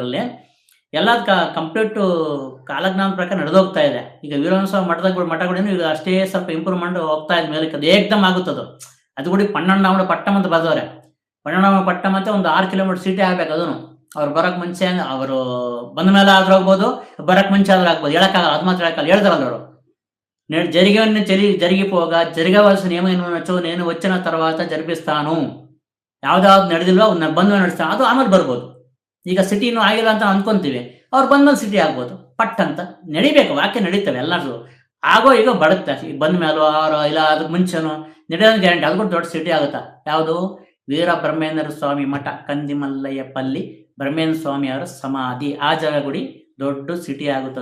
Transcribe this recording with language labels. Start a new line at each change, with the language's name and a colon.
Kannada: ಅದರಲ್ಲಿ ಎಲ್ಲ ಕಂಪ್ಲೀಟ್ ಕಾಲಜ್ಞಾನ ಪ್ರಕಾರ ನಡೆದೋಗ್ತಾ ಇದೆ. ಈಗ ವೀರವಂಶ ಮಠಗಳೇನು ಈಗ ಅಷ್ಟೇ ಸ್ವಲ್ಪ ಇಂಪ್ರೂವ್ಮೆಂಟ್ ಹೋಗ್ತಾ ಇದೆ ಮೇಲಕ್ಕೆ. ಅದು ಏಕ್ದಮ್ ಆಗುತ್ತದು. ಅದು ಕೂಡ ಪಣ್ಣಣ್ಣವನ ಪಟ್ಟಂ ಅಂತ ಬರ್ದವ್ರೆ. ಪಣ್ಣಣ್ಣವನ ಪಟ್ಟಂ ಅಂತ ಒಂದು 6 ಕಿಲೋಮೀಟರ್ ಸಿಟಿ ಆಗ್ಬೇಕು. ಅದನ್ನು ಅವ್ರು ಬರಕ್ ಮುಂಚೆ, ಅವರು ಬಂದ ಮೇಲೆ ಆದ್ರೂ ಆಗ್ಬೋದು, ಬರಕ್ ಮುಂಚೆ ಆದ್ರೂ ಆಗ್ಬೋದು, ಹೇಳಕ್ಕಾಗಲ್ಲ. ಅದು ಮಾತ್ರ ಹೇಳಕ್ಕಲ್ಲ, ಹೇಳ್ದಾರಲ್ಲ ಅವರು,
Telugu: జరిగేవన్నీ జరిగిపోగా జరగవలసిన ఏమైనా నచ్చో నేను వచ్చిన తర్వాత జరిపిస్తాను.
Kannada: ಯಾವ್ದಾವ್ದು ನಡೆದಿಲ್ವೋ ಅವ್ನ ಬಂದ ನಡೆಸ್ತಾನೆ, ಅದು ಆಮೇಲೆ ಬರ್ಬೋದು. ಈಗ ಸಿಟಿನೂ ಆಗಿಲ್ಲ ಅಂತ ಅನ್ಕೊಂತೀವಿ, ಅವ್ರು ಬಂದ್ಮೇಲೆ ಸಿಟಿ ಆಗ್ಬೋದು. ಪಟ್ ಅಂತ ನಡಿಬೇಕು, ವಾಕ್ಯ ನಡೀತವೆ ಎಲ್ಲರೂ. ಆಗೋ ಈಗ ಬಡುತ್ತೆ. ಈಗ ಬಂದ ಮೇಲೂ ಇಲ್ಲ ಅದಕ್ಕೆ ಮುಂಚೆನೂ ನಡೆಯೋದು ಗ್ಯಾರಂಟಿ. ಅದು ಕೂಡ ದೊಡ್ಡ ಸಿಟಿ ಆಗುತ್ತಾ. ಯಾವುದು? ವೀರ ಬ್ರಹ್ಮೇಂದ್ರ ಸ್ವಾಮಿ ಮಠ, ಕಂದಿಮಲ್ಲಯ್ಯಪಲ್ಲಿ ಬ್ರಹ್ಮೇಂದ್ರ ಸ್ವಾಮಿ ಅವರ ಸಮಾಧಿ ಆ ಜಾಗ ಗುಡಿ ದೊಡ್ಡ ಸಿಟಿ ಆಗುತ್ತೆ.